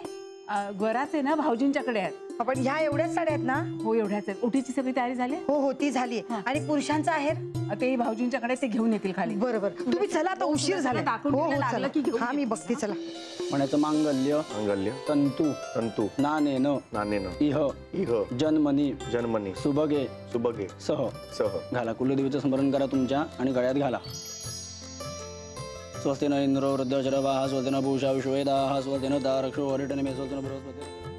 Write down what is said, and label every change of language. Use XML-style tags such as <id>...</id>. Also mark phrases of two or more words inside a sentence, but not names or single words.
<mr>गराच आहे ना भाऊजींच्याकडे आहेत. आपण ह्या एवढ्याच साड्या आहेत ना? हो एवढ्याच आहेत. ओटीची सगळी तयारी झाली? हो हो ती झाली. आणि पुरुषांचा आहेर ते भाऊजींच्याकडे ते घेऊन येतील खाली. बरोबर तुम्ही चला आता उशीर झाला. हो हो चला. हा मी बघते चला. म्हणायचं मांगल्य</mr> <sa>मांगल्य तंतू तंतू नानेन नानेन इह इह जन्मनी जन्मनी सुभगे सुभगे सह सह</sa> <mr>घाला. कुलदेवीचं स्मरण करा तुमच्या आणि गळ्यात घाला.</mr> <sa>स्वस्ति न इंद्रो वृद्धशरवाः स्वस्ति न पूषा विश्वेदाः स्वस्ति न तारक्षो हरिटनिमे स्वस्ति न बृहस्पतिः.</sa>